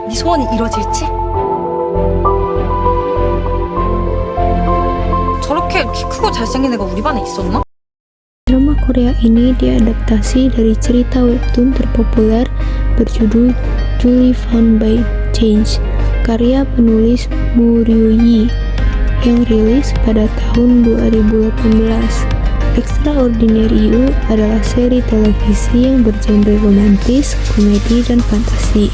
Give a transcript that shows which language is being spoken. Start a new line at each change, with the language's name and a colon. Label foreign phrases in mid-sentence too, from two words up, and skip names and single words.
Korean: 번이 이뤄질지? 저렇게 키 크고 잘생긴 애가 우리 반에 있었나?
Indonesian: Drama Korea ini diadaptasi dari cerita webtoon terpopuler berjudul Julie Found by Change, karya penulis Mu Ryu-yi, yang rilis pada tahun 2018. Extraordinary You adalah seri televisi yang bergenre romantis, komedi, dan fantasi.